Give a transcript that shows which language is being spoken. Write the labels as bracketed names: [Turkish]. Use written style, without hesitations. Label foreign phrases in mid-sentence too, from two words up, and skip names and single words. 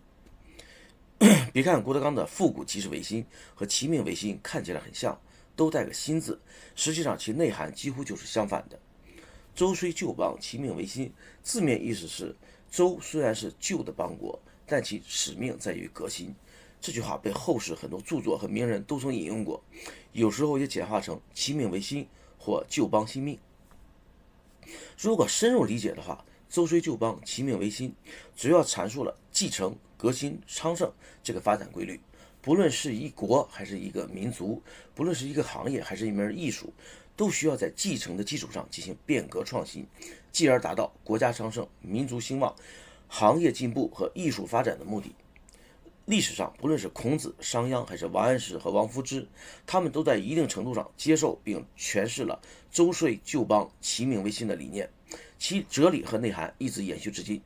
[Chinese] 別看郭德綱的復古即是維新和其命維新看起來很像，都帶個新字，實際上其內涵幾乎就是相反的。周衰舊邦，其命維新，字面意思是周雖然是舊的邦國，但其使命在於革新。這句話被後世很多著作和名人都曾引用過，有時候也簡化成其命維新或舊邦新命。如果深入理解的话，周虽旧邦，其命维新，主要阐述了继承、革新、昌盛这个发展规律。不论是一国还是一个民族，不论是一个行业还是一门艺術，都需要在繼承的基礎上進行變革創新，繼而達到國家昌盛、民族興旺、行業進步和藝術發展的目的。歷史上，不論是孔子、商鞅還是王安石和王夫之，他們都在一定程度上接受並詮釋了周歲舊邦，其命維新的理念，其哲理和內涵一直延續至今。